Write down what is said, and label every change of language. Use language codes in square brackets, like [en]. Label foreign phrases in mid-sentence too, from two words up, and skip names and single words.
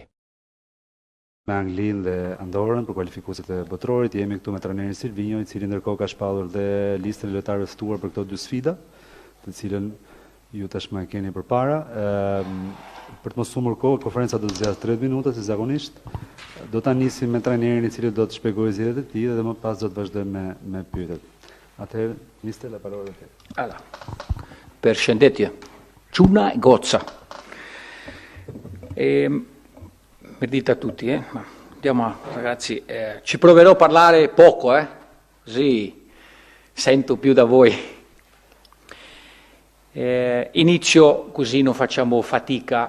[sq] Me Anglinë dhe Andorrën për kualifikuesit e botrorit, jemi këtu me trajnerin Silvinjo, i cili ndërkohë ka shpallur dhe listën e lojtarëve ftuar për këto 2 sfida, të cilën ju tashmë e keni përpara. Për të mos humbur kohë, konferenca do të zgjasë 30 minuta si zakonisht. Do ta nisim me trajnerin i cili do të shpjegojë zgjedhjet e tij dhe më pas do të vazhdojmë me pyetjet. Atëherë, [it] Mister, la parola a te. Allora, [sq] përshëndetje. Çuna e goca. [it] Medita a tutti, Andiamo, ragazzi, ci proverò a parlare poco, così sento più da voi. Inizio così non facciamo fatica.